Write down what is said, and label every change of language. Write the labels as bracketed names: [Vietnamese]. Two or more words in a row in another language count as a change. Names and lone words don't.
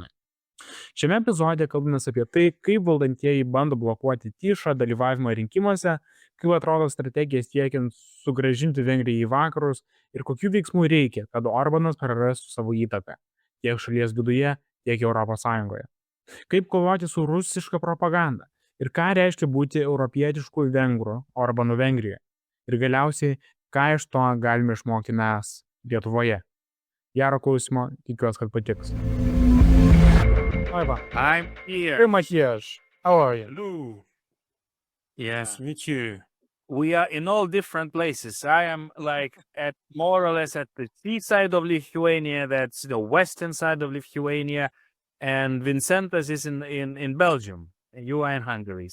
[Lithuanian] Šiame epizode kalbamės apie tai, kaip valdantieji bando blokuoti Tiszą dalyvavimą rinkimuose, kaip atrodo strategija siekiant sugrąžinti Vengriją į vakarus ir kokių veiksmų reikia, kad Orbánas prarastų savo įtaką tiek šalies viduje, tiek Europos Sąjungoje. Kaip kovoti su rusiška propaganda ir ką reiškia būti europietišku vengru Orbánu Vengrijoje. Ir galiausiai, ką iš to galime išmokti mes Lietuvoje. Gero klausimo, tikiuosi, kad patiks. [English] I'm here. Hey, Matyasu, how are you? Hello. Yes, to meet you. We are in all different places. I am like at more or less at the sea side of Lithuania, that's the western side of Lithuania, and Vincentas is in Belgium, and you are in Hungary.